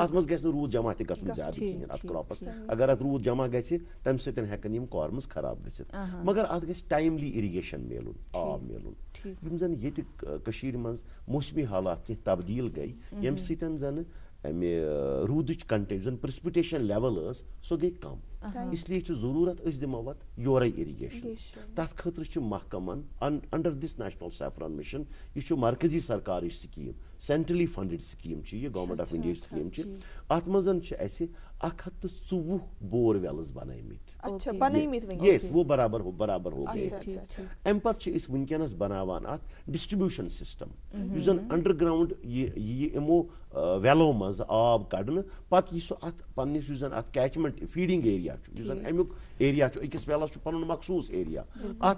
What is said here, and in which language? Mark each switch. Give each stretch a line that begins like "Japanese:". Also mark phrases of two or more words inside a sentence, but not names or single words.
Kashmiri: اتھ منٛز گژھِ نہٕ روٗد جمع تہِ گژھُن زیادٕ کِہینۍ اتھ کراپس. اگر اتھ روٗد جمع گژھِ تمہِ سۭتۍ ہٮ۪کن یِم کارمز خراب گٔژھِتھ, مگر اتھ گژھِ
English: timely irrigation
Kashmiri: میلُن, آب میلُن. یِم زن ییٚتہِ کٔشیٖرِ منٛز موسمی حالات کینٛہہ تبدیٖل گٔے ییٚمہِ سۭتۍ زن امہِ روٗدٕچ کنٹینٹ یُس زن
English: precipitation level
Kashmiri: ٲس سۄ گٔے کم.
Urdu: اس لیے
Kashmiri: چھُ ضروٗرت أسۍ دِمو اتھ یورے اِرِگیشن. تتھ خٲطرٕ چھِ محکمن
English: under this National Saffron Mission,
Kashmiri: یہِ چھُ مرکزی سرکارٕچ سکیٖم,
English: centrally funded scheme
Kashmiri: چھِ یہِ,
English: Government of India scheme
Kashmiri: چھِ. اتھ منٛز چھِ اسہِ 124
English: bore wells
Kashmiri: بنٲومٕتۍ.
Urdu: یس وہ برابر ہو گئے.
Kashmiri: امہِ پتہٕ چھِ أسۍ وُنکیٚنس بناوان اتھ
English: distribution system,
Kashmiri: یُس زن
English: underground
Kashmiri: یہِ یِمو ویلو منٛز آب کڑنہٕ پتہٕ یہِ سُہ اتھ پننِس یُس زن اتھ
English: catchment feeding area area
Kashmiri: امیک ایریا أکِس ویلس چھُ پنُن مخصوٗص ایریا اتھ